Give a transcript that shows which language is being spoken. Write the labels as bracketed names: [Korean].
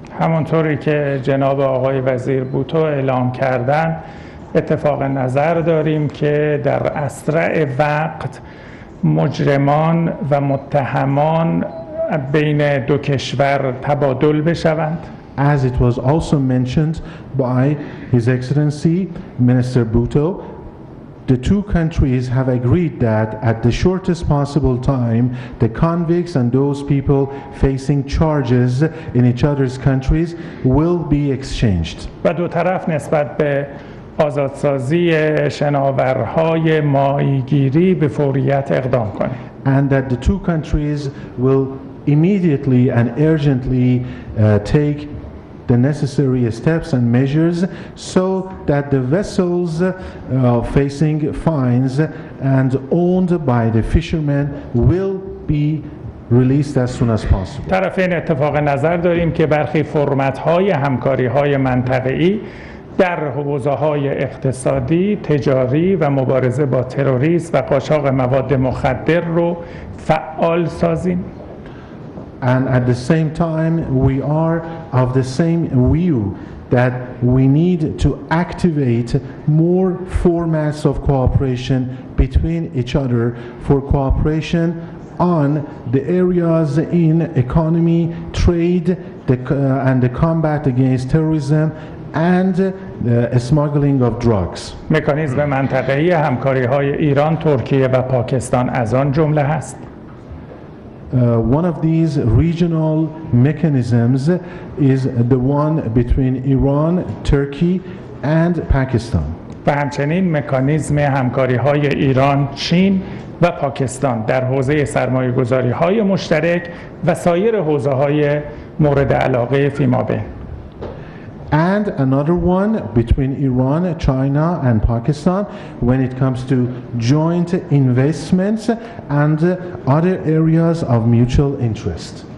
[Persian] همونطوری که جناب آقای وزیر بوتو اعلام کردن اتفاق نظر داریم که در اسرع وقت مجرمان و متهمان بین دو کشور تبادل بشوند. [English] As it was also mentioned by His Excellency Minister Bhutto, the two countries have agreed that at the shortest possible time, the convicts and those people facing charges in each other's countries will be exchanged. [Persian] و دو طرف نسبت به آزادسازی شناورهای ماهیگیری به فوریت اقدام کنیم. [English] And that the two countries will immediately and urgently take the necessary steps and measures so that the vessels facing fines and owned by the fishermen will be released as soon as possible. [Persian] طرفین اتفاق نظر داریم که برخی فرمت‌های همکاری‌های منطقه‌ای در حوزه‌های اقتصادی، تجاری و مبارزه با تروریسم و قاچاق مواد مخدر رو فعال سازیم. [English] And at the same time, we are of the same view that we need to activate more formats of cooperation between each other for cooperation on the areas in economy, trade, and the combat against terrorism and smuggling of drugs. [Persian] مکانیزم منطقه‌ای همکاری‌های ایران، ترکیه و پاکستان از آن جمله هست. [English] One of these regional mechanisms is the one between Iran, Turkey and Pakistan. [Persian] و همچنین مکانیزم همکاری‌های ایران، چین و پاکستان در حوزه سرمایه‌گذاری‌های مشترک و سایر حوزه‌های مورد علاقه فیمابین. [English] And another one between Iran, China and Pakistan when it comes to joint investments and other areas of mutual interest.